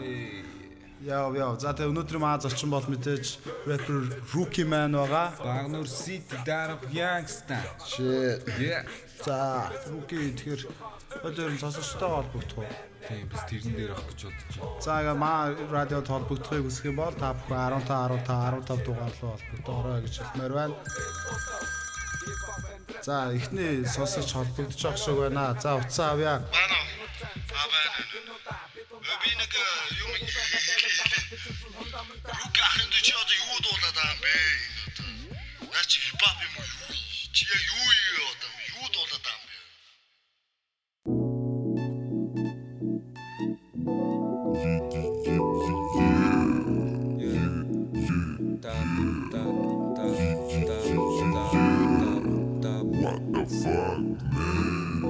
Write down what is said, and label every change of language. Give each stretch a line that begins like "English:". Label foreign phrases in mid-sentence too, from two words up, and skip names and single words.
Mongolian: Яа. За тэгээ өнөөдрийн маа зочин бол мэдээж rapper Rookie Man байгаа. Багнуур City дарах Youngster.
English: Shit. Yeah.
Mongolian: За Rookie тэгэхээр өнөөдөр сонсогчтой холбогдох уу? Тийм biz тэрэн дээр авах гэж бодож байна. За ингээ маа радиод холбогдохыг хүсэх юм бол та бүхэн 15 дугаар руу холбогдоорой гэж хэлмээр байна. За эхний сонсогч холбогдож байгаа шиг байна. За уцаа авъя. Байна. Байна. Би нэг юм Руки ахын дэ чи одоо юу дуулаад байгаа юм бэ? Наа чи хипхоп юм уу? Чи яг юу одоо юу дуулаад байгаа юм бэ?
English: What the fuck, man?